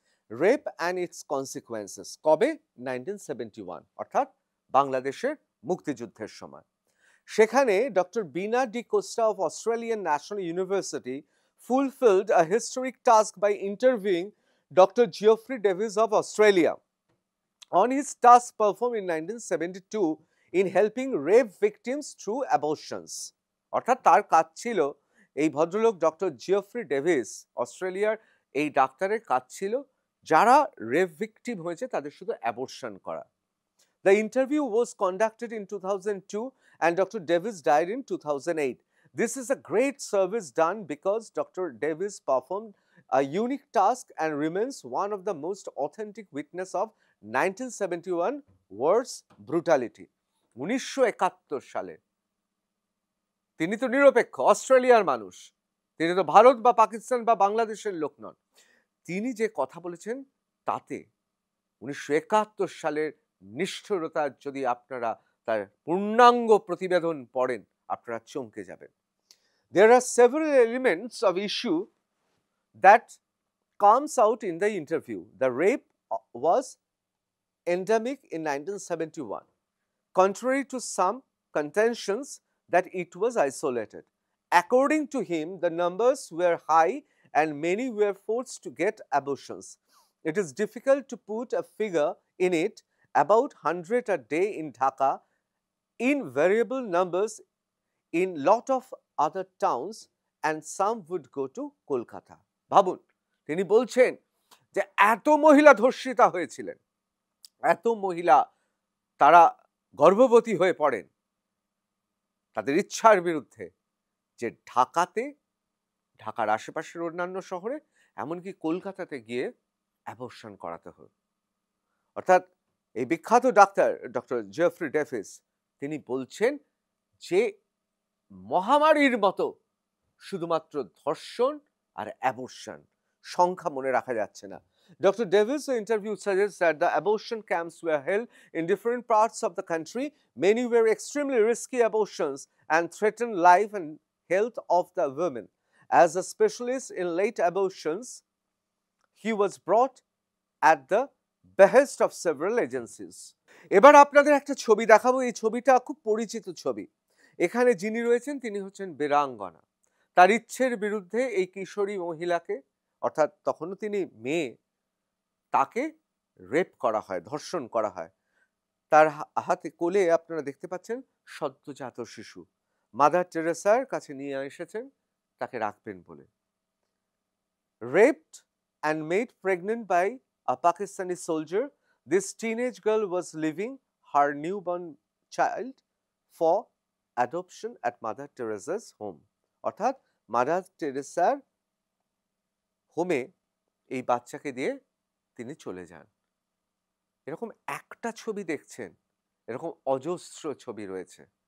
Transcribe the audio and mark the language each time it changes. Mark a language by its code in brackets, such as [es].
[en] Rape and its consequences. [bn] কবে? 1971, অর্থাৎ বাংলাদেশের মুক্তিযুদ্ধের সময়। সেখানে doctor Veena D Costa of Australian national university [en] fulfilled a historic task by interviewing Dr. Geoffrey Davis of Australia on his task performed in 1972 in helping rape victims through abortions. [bn] অর্থাৎ তার কাজ ছিল, এই ভদ্রলোক ডক্টর জিওফ্রি ডেভিস, অস্ট্রেলিয়ার এই ডাক্তারের কাজ ছিল যারা রেপ ভিকটিম হয়েছে তাদের শুধু অ্যাবর্শন করা। [en] The interview was conducted in 2002 and Dr. Davis died in 2008. This is a great service done because Dr. Davis performed a unique task and remains one of the most authentic witness of 1971 war's brutality. [bn] 1971 সালে তিনি তো নিরপেক্ষ, অস্ট্রেলিয়ার মানুষ, তিনি তো ভারত বা পাকিস্তান বা বাংলাদেশের লোক নন। তিনি যে কথা বলেছেন তাতে 1971 সালের নিষ্ঠুরতা যদি আপনারা তার পূর্ণাঙ্গ প্রতিবেদন পড়েন আপনারা চমকে যাবেন। [en] There are several elements of issue that comes out in the interview. The rape was endemic in 1971, contrary to some contentions that it was isolated. According to him, the numbers were high and many were forced to get abortions. It is difficult to put a figure in it, about 100 a day in Dhaka, in variable numbers in lot of other towns, and some would go to Kolkata. [bn] ভাবুন, তিনি বলছেন যে এত মহিলা ধর্ষিতা হয়েছিলেন, এত মহিলা তারা গর্ভবতী হয়ে পড়েন তাদের ইচ্ছার বিরুদ্ধে, যে ঢাকাতে, ঢাকার আশেপাশের অন্যান্য শহরে, এমনকি কলকাতাতে গিয়ে অ্যাবর্শন করাতে হয়। অর্থাৎ এই বিখ্যাত ডাক্তার ডক্টর জেফ্রি ডেভিস তিনি বলছেন যে মহামারীর মতো শুধুমাত্র ধর্ষণ আর অ্যাবর্শন, সংখ্যা মনে রাখা যাচ্ছে না। [en] Dr. Davis' interview suggests that the abortion camps were held in different parts of the country. Many were extremely risky abortions and threatened life and health of the women. As a specialist in late abortions, he was brought at the behest of several agencies. [bn] এবার আপনাদের একটা ছবি দেখাবো। এই ছবিটা খুব পরিচিত ছবি। এখানে যিনি রয়েছেন তিনি হচ্ছেন বীরাঙ্গনা। তার ইচ্ছের বিরুদ্ধে এই কিশোরী মহিলাকে, অর্থাৎ তখনও তিনি মেয়ে, তাকে রেপ করা হয়, ধর্ষণ করা হয়। তার হাতে কোলে আপনারা দেখতে পাচ্ছেন সদ্যজাত শিশু। মাদার টেরেসার কাছে নিয়ে এসেছেন তাকে রাখবেন বলে। [en] Raped and made pregnant by a Pakistani soldier, this teenage girl was leaving her newborn child for adoption at Mother Teresa's home. [bn] অর্থাৎ মাদার টেরেসার হোমে এই বাচ্চাকে দিয়ে তিনি চলে যান। এরকম একটা ছবি দেখছেন, এরকম অজস্র ছবি রয়েছে।